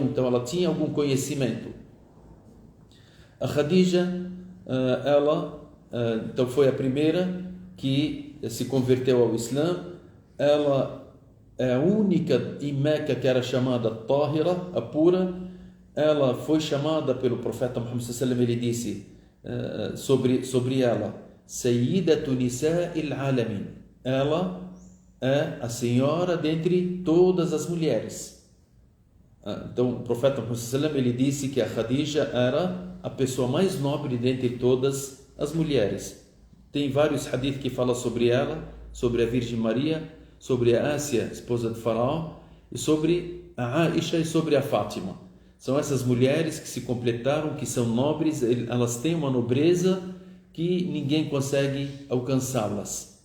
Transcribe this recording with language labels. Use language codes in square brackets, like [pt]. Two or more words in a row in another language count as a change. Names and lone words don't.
[pt] Então, ela tinha algum conhecimento. A Khadija, então, foi a primeira que se converteu ao Islã. Ela é a única em Meca que era chamada Tahira, a pura. Ela foi chamada pelo profeta Muhammad [ar] صلى الله عليه وسلم, [pt] ele disse sobre ela: [ar] سيدة نساء العالمين. [pt] Ela é a senhora dentre todas as mulheres. Então, o profeta Muhammad [ar] صلى الله عليه وسلم, [pt] ele disse que a Khadija era a pessoa mais nobre dentre todas as mulheres. Tem vários hadith que falam sobre ela, sobre a Virgem Maria, sobre a Ásia, esposa de Faraó, e sobre a Aisha e sobre a Fátima. São essas mulheres que se completaram, que são nobres, elas têm uma nobreza que ninguém consegue alcançá-las.